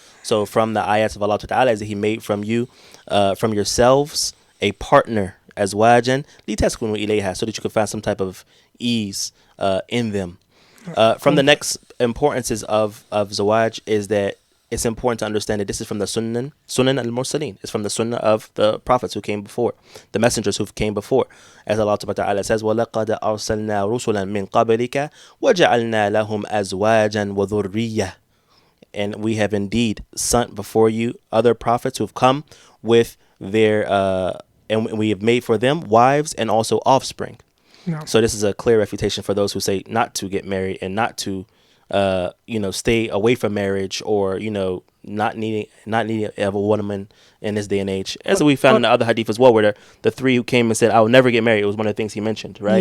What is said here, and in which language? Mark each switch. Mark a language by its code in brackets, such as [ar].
[en] So from the ayats of Allah ta'ala is that He made from you, from yourselves, a partner, [ar] أَزْوَاجًا لِتَسْكُنُوا إِلَيْهَا, [en] so that you could find some type of ease in them. From the next importances of Zawaj is that it's important to understand that this is from the Sunnah al-Mursaleen. It's from the Sunnah of the prophets who came before, the messengers who came before. As Allah subhanahu wa ta'ala says, [ar] وَلَقَدْ أَرْسَلْنَا رُسُلًا مِّن قَبْلِكَ وَجَعَلْنَا لَهُمْ أَزْوَاجًا وَذُرِّيَّةً. [en] And we have indeed sent before you other prophets who have come with their, and we have made for them wives and also offspring. No. So this is a clear refutation for those who say not to get married and not to stay away from marriage, or not needing of a woman in this day and age, as we found in the other hadith as well, where the three who came and said, "I will never get married." It was one of the things he mentioned, right?